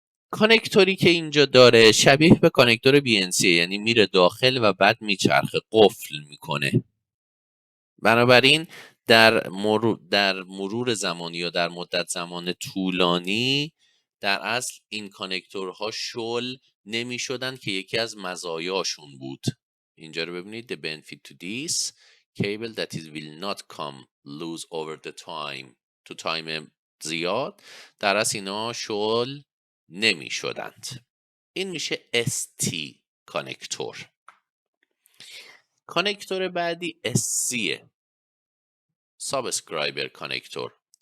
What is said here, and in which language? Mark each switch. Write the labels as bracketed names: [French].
[Persian] کانکتوری که اینجا داره شبیه به کانکتور BNC، یعنی میره داخل و بعد میچرخه، قفل میکنه. بنابراین در مرور زمانی یا در مدت زمان طولانی در اصل این کانکتورها شل نمی شدن که یکی از مزایاشون بود. اینجا رو ببینید. [English] The benefit to this cable that is will not come loose over the time. [Persian] تو تایم زیاد در اصل اینا شل نمی شدند. این میشه ST کانکتور. کانکتور بعدی SC، سابسکرایبر کانکتور.